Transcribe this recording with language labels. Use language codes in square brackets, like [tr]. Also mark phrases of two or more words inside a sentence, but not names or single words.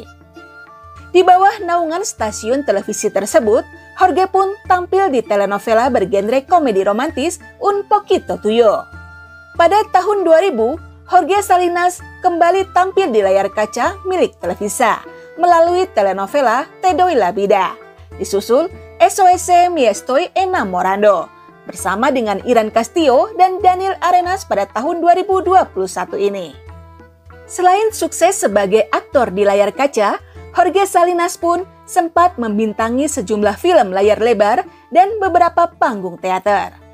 [id] Di bawah naungan stasiun televisi tersebut, Jorge pun tampil di telenovela bergenre komedi romantis Un Poquito Tuyo. Pada tahun 2000, Jorge Salinas kembali tampil di layar kaca milik Televisa melalui telenovela Te Doy la Vida, disusul SOS Me Estoy Enamorando, bersama dengan Iran Castillo dan Daniel Arenas pada tahun 2021 ini. Selain sukses sebagai aktor di layar kaca, Jorge Salinas pun sempat membintangi sejumlah film layar lebar dan beberapa panggung teater.